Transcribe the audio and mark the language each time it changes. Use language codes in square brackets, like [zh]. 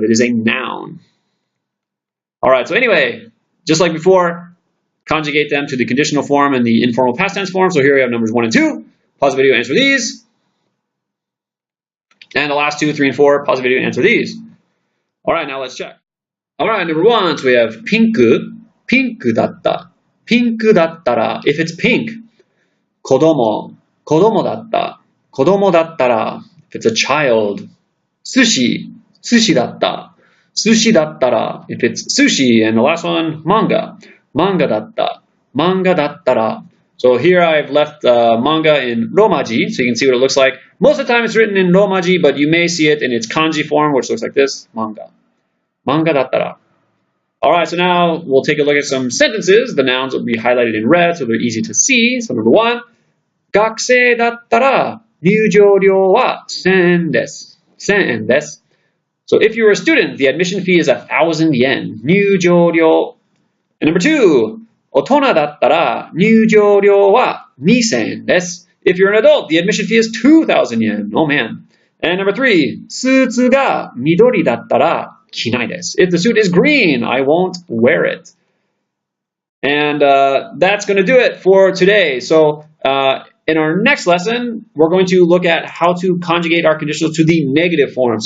[en] It is a noun. All right, so anyway, just like before, conjugate them to the conditional form and the informal past tense form. So here we have numbers 1 and 2. Pause the video, answer these. And the last 2, 3, and 4, pause the video, answer these. All right, now let's check. Alright, number 1, so we have [ja] ピンクだった。ピンクだったら [en] if it's pink. [ja] 子供だった。子供だったら [en] if it's a child. [ja] 寿司だった。寿司だったら [en] if it's sushi. And the last one, manga. [ja] Mangaだった。 Mangaだったら. [en] So here I've left manga in romaji, so you can see what it looks like. Most of the time it's written in romaji, but you may see it in its kanji form, which looks like this, manga. [ja] Manga だったら. [en] Alright, so now we'll take a look at some sentences. The nouns will be highlighted in red, so they're easy to see. So number 1, [ja] 学生だったら入場料は1000円です。 1000円です。 [en] So if you're a student, the admission fee is 1,000 yen. [ja] 入場料. [en] And number 2, [ja] 大人だったら入場料は2000円です。 [en] If you're an adult, the admission fee is 2,000 yen. Oh man. And number 3, [ja] スーツが緑だったら着ないです。 [en] If the suit is green, I won't wear it. And that's going to do it for today. So in our next lesson, we're going to look at how to conjugate our conditionals to the negative form.